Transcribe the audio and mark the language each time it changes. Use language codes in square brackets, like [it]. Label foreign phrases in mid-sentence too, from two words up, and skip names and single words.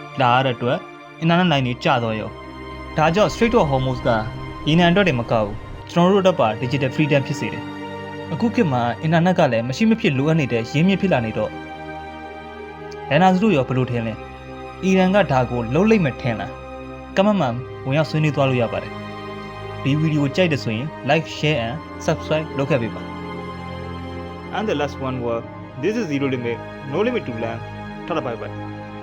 [my] လာရတဲ့အတွက်အင်တာနက်လိုင်းတွေကျသွားရောဒါကြောင့် Strait of Hormuz ကရေနံအတွက်တွေမကောက်ဘူးကျွန်တော်တို့တော့ပါ [en] digital freedom [my] ဖြစ်စေတယ်အခုခေတ်မှာအင်တာနက်ကလည်းမရှိမဖြစ်လိုအပ်နေတဲ့ရင်းမြစ်ဖြစ်လာနေတော့လန်နာစုတို့ရောဘယ်လိုထင်လဲအီရန်ကဒါကိုလုံးလိုက်မှထင်လားကမ္ဘာမှာဝင်ရောက်ဆွေးနွေးသွားလို့ရပါတယ်ဒီဗီဒီယိုကြိုက်တယ်ဆိုရင် [en] like share and subscribe [my] လုပ်ခဲ့ပေးပါ [en] And the last one word this is zero limit no limit to learn [my] ထားပါဘိုင်